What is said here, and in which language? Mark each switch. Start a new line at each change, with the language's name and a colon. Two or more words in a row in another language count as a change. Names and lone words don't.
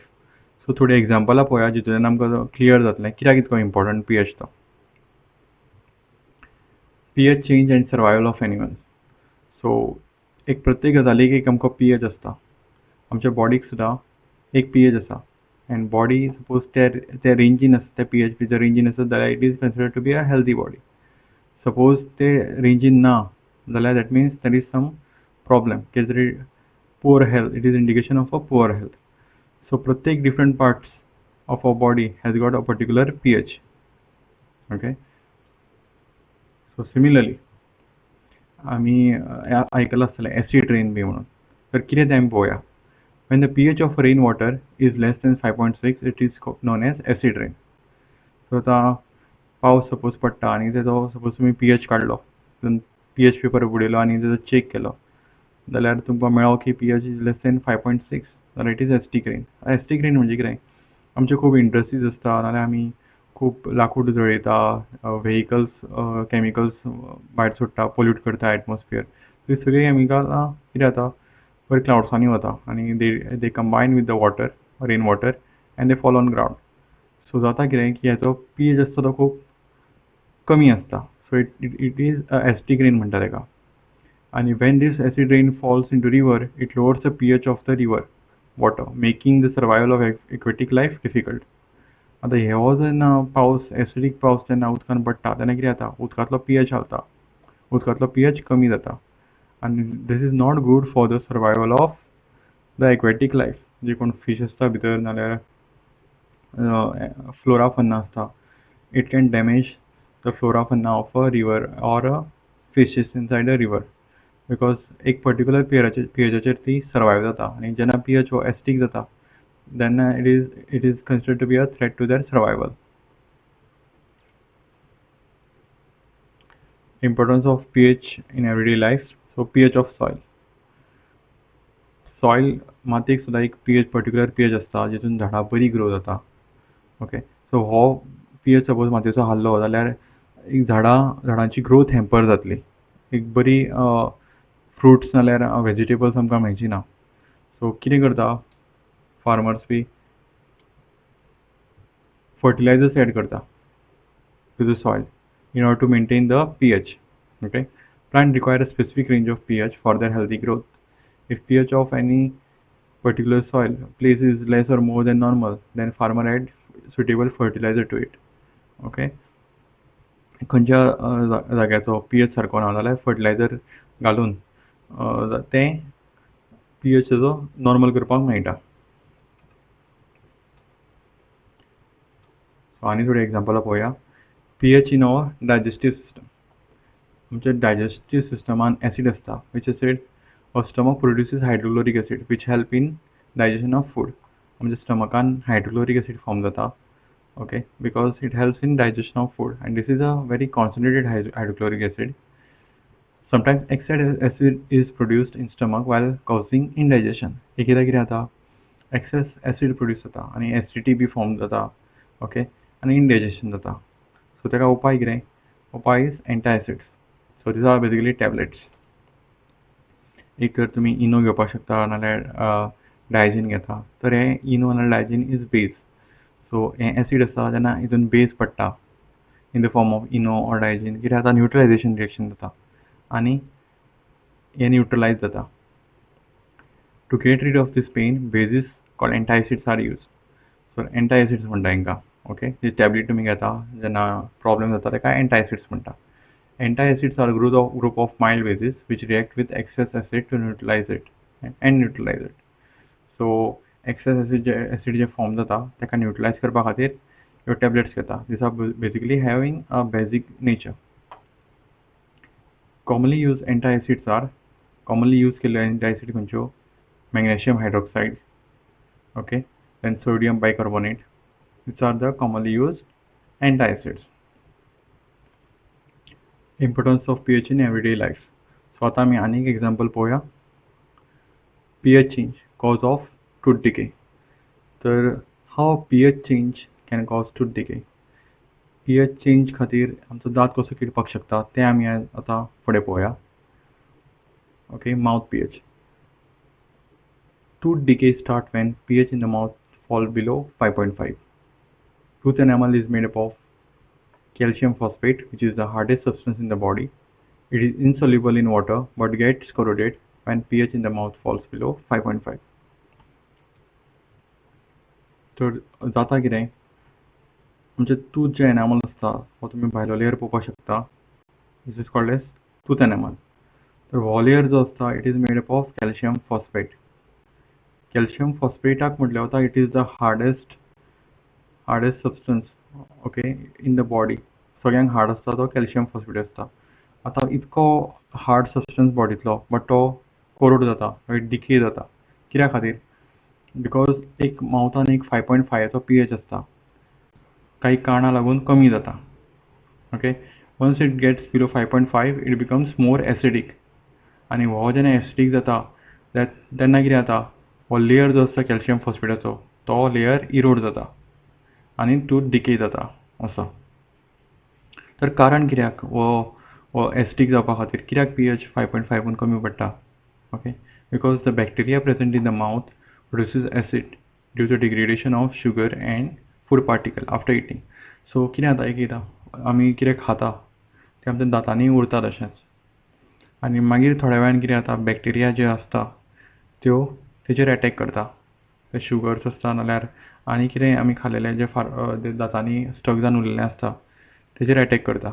Konkani: सो थोडी एग्जांपलां पळोवया जितूंतल्यान आमकां क्लियर जातलें कित्याक इतको इम्पॉर्टंट पीएच तो.
English: pH change and survival of animals.
Konkani: सो एक प्रत्येक गजालीक एक आमकां पीएच आसता. आमच्या बॉडीक सुद्दां एक पीएच आसा.
English: and body suppose
Konkani: ते रेंजीन आसा, ते पीएच भितर रेंजीन आसा जाल्यार
English: it is considered to be a healthy body. सपोज
Konkani: ते रेंजीन ना जाल्यार
English: that means there is some problem,
Konkani: कितें तरी
English: poor health. it is indication of a poor health. so प्रत्येक different parts of a body has got a particular pH.
Konkani: ओके, सो सिमिलरली आमी आयकलां आसतलें
English: acid rain
Konkani: बी म्हणून. तर कितें तें आमी पळोवया.
English: When the pH of rain water is less than 5.6, it is known as acid rain.
Konkani: So आता पावस सपोज पडटा आनी तेजो सपोज तुमी पीएच काडलो,
English: pH paper
Konkani: उडयलो आनी तेजो चेक केलो जाल्यार तुमकां मेळ्ळो की
English: pH is less than 5.6
Konkani: जाल्यार
English: it is acidic rain. acidic rain
Konkani: म्हणजे कितें, आमचे खूब इंडस्ट्रीज आसता नाल्यार आमी खूब लाकूड जळयता,
English: vehicles chemicals
Konkani: भायर सोडटा, पोल्यूट करता एटमॉस्फियर. ही सगळी कॅमिकलां कितें जाता, वयर क्लाउड्सांनी वता आनी
English: they combine with the water, rain water, and they fall on ground.
Konkani: सो जाता कितें की हेचो पीएच आसता तो खूब कमी आसता.
English: so it is acidic rain
Konkani: म्हणटा तेका.
English: आनी when these acid rain falls in to river, it lowers the pH of the river water, making the survival of aquatic life difficult.
Konkani: आतां हो जेन्ना पावस, एसिडीक पावस जेन्ना उदकान पडटा तेन्ना कितें जाता, उदकांतलो पीएच घालता, उदकांतलो पीएच कमी जाता.
English: and this is not good for the survival of the aquatic life.
Konkani: जे कोण फिश आसता भितर नाल्यार
English: flora fauna
Konkani: आसता,
English: it can damage the flora fauna of a river or a fishes inside a river, because
Konkani: एक पर्टिक्युलर पीएचाचेर ती सर्वायव जाता आनी जेन्ना पीएच हो एसिडीक जाता तेन्ना
English: it is considered to be a threat to their survival. Importance of pH in everyday life. So pH of soil.
Konkani: Soil मातयेक सुद्दां एक पीएच, पर्टिक्युलर पीएच आसता जितून झाडां बरी ग्रो जाता. ओके, सो हो पीएच सपोज मातयेचो हाल्लो जाल्यार एक झाडांची
English: growth hamper
Konkani: जातली, एक बरी फ्रुट्स नाल्यार वेजिटेबल्स आमकां मेळची ना.
English: सो
Konkani: कितें करता
English: फार्मर्स बी, fertilizers add करता to the soil in order to maintain the pH. Okay, plant require a specific range of pH for their healthy growth. If pH of any particular soil place is less or more than normal, then farmer add suitable fertilizer to it.
Konkani: Okay, खंयच्या जाग्याचो पीएच सारको ना जाल्यार फर्टिलायझर घालून तें पीएच तेजो नॉर्मल करपाक मेळटा. आनी थोडी एग्जांपलां पळोवया.
English: pH in our digestive system.
Konkani: आमच्या
English: digestive system
Konkani: एसिड आसता,
English: which acid our stomach produces hydrochloric acid which help in digestion of food.
Konkani: आमच्या स्टमकान
English: hydrochloric acid form
Konkani: जाता.
English: okay, because it helps in digestion of food and this is a very concentrated hydrochloric acid. Sometimes excess acid is produced in stomach while causing indigestion.
Konkani: एकदा कितें जाता,
English: excess acid produce
Konkani: जाता आनी एसिडिटी बी फॉर्म जाता. ओके, आनी इंडायजेशन जाता. सो तेका उपाय कितें, उपाय
English: is antacids. so these are basically tablets.
Konkani: एक तर तुमी इनो घेवपाक शकता नाल्यार डायजीन घेता. तर हे इनो नाल्यार डायजीन
English: is base.
Konkani: सो हे एसीड आसता जेन्ना हितून बेस पडटा
English: in the form of Eno or Digene,
Konkani: कितें जाता,
English: neutralization reaction
Konkani: जाता आनी हे न्यूट्रलायज जाता.
English: to get rid of this pain, bases called antacids are use.
Konkani: सो एंटायसिड्स म्हणटा हांकां. ओके, जी टॅबलेट तुमी घेता जेन्ना प्रॉब्लेम जाता ताका एंटायसिड्स म्हणटा.
English: Antacids are a group of mild bases which react with excess acid to neutralize it and neutralize it.
Konkani: So
English: excess acid
Konkani: जे form जाता ताका neutralize करपा खातीर ह्यो tablets घेता.
English: These are basically having a basic nature. Commonly used antacids are commonly used केल्ले antacid खंयच्यो magnesium hydroxide, okay, then sodium bicarbonate. These are the commonly used antacids. Importance of pH in everyday life.
Konkani: So आता आमी आनीक example पळोवया.
English: pH change, cause of tooth decay. तर how pH change can cause tooth decay. pH change
Konkani: खातीर आमचो दांत कसो किडपाक शकता तें आमी आतां फुडें पळोवया.
English: Okay, mouth pH. Tooth decay start when pH in the mouth fall below 5.5. Tooth enamel is made up of calcium phosphate, which is the hardest substance in the body. It is insoluble in water but gets corroded when pH in the mouth falls below 5.5.
Konkani: तर जाता कितें, आमचे tooth जे enamel आसता हो तुमी भायलो लेयर पळोवपाक शकता.
English: This is called as tooth enamel.
Konkani: तर हो लेयर जो आसता
English: it is made up of calcium phosphate. Calcium phosphate
Konkani: म्हटल्यार वता
English: it is the hardest substance, okay, in the body.
Konkani: सगळ्यांक हार्ड आसता तो
English: calcium phosphate
Konkani: आसता. आतां इतको
English: hard substance
Konkani: बॉडींतलो बट तो कोरोड जाता, डिके जाता. कित्या खातीर? बिकॉज एक मावथान एक 5.5 pH आसता, काही कारणां लागून कमी जाता.
English: okay, once it gets below 5.5 it becomes more acidic.
Konkani: आनी हो जेन्ना एसिडीक जाता तेन्ना कितें जाता, हो लेयर जो आसता कॅल्शियम फॉस्फेटाचो तो लेयर इरोड जाता आनी
English: tooth decay
Konkani: जाता असो. तर कारण कित्याक वो एसिडीक जावपा खातीर कित्याक pH 5.5 कमी पडटा?
English: okay, because the bacteria present in the mouth produces acid due to degradation of sugar and food particle after eating.
Konkani: So कितें जाता, एकदां आमी कितें खाता तें आमच्या दांतांनी उरता तशेंच आनी मागीर थोड्या वेळान कितें जाता, बॅक्टेरिया जे आसता त्यो तेजेर अटॅक करता. ते शुगर्स आसता नाल्यार आनी कितें आमी खाल्लेलें जे दांतांनी स्टक जावन उरलेलें आसता तेजेर अटॅक करता.